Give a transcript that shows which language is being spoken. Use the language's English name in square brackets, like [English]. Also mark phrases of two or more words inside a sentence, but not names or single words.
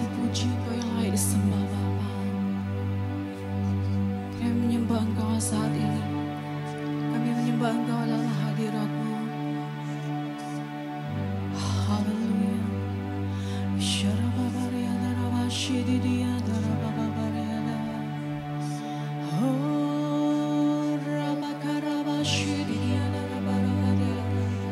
[Indonesian] memuji Engkau yang layak disembah Bapa. Kami menyembah Engkau saat ini. Kami menyembah Engkau dalam hadirat-Mu. Haleluya. Syarababariana rabashididiana rababariana. Oh, rabakarabashididiana rababariana.